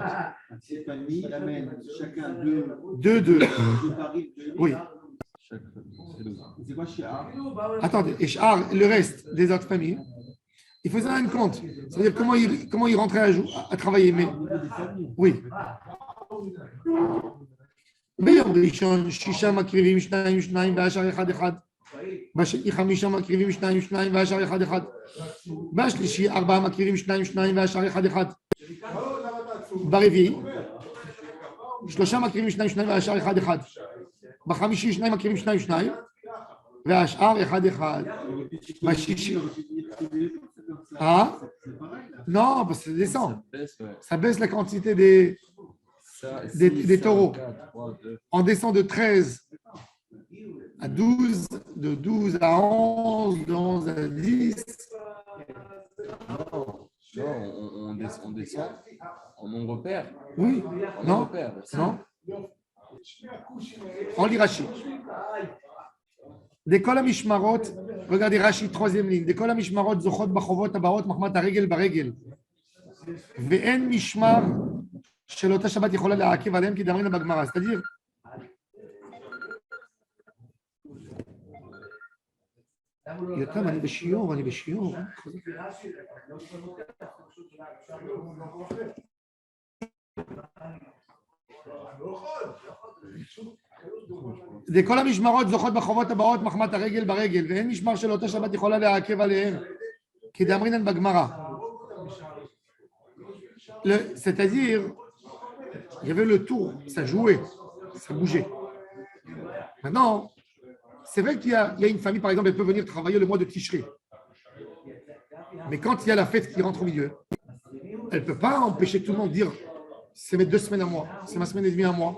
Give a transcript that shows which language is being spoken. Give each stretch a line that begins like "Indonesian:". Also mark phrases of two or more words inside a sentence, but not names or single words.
French: Ces familles amènent chacun 2. Oui. C'est quoi Shia? Attendez, et Shahar, le reste des autres familles, il faisait un compte. C'est-à-dire comment il rentrait à travailler. Mais oui.
Hebrew: ביום ראשון 6 מקריבים 2 והשאר 1. בשני 5 מקריבים 2 והשאר 1. בשלישי 4 מקריבים 2 והשאר 1. ברביעי 3 מקריבים 2 והשאר 1. בחמישי 2 מקריבים 2 והשאר 1.
French: בשישי non, parce que ça descend. Ça baisse la quantité des taureaux. On descend de 13 à 12, de 12 à 11, de 11 à 10. Non, on descend en nombre pair. Oui, non, non. On lit Rashi. Des
Hebrew: כל המשמרות,
French: regardez Rashi, troisième ligne.
Hebrew: Des כל המשמרות זוכות בחובות הבאות מחמת הרגל ברגל. ואין משמר של אותה שבת יכולה לעכב עליהם כי דאמרינן בגמרא.
French: C'est-à-dire, Yotam,
Hebrew: אני בשיעור. כל המשמרות זוכות בחובות הבאות מחמת הרגל ברגל, ואין משמר של אותה שבת יכולה לעכב עליהם, כדאמרינן בגמרא.
French: C'est-à-dire, il y avait le tour, ça jouait, ça bougeait. Maintenant, c'est vrai qu'il y a une famille, par exemple, elle peut venir travailler le mois de Tishré. Mais quand il y a la fête qui rentre au milieu, elle ne peut pas empêcher tout le monde de dire c'est mes 2 semaines à moi, c'est ma semaine et demie à moi.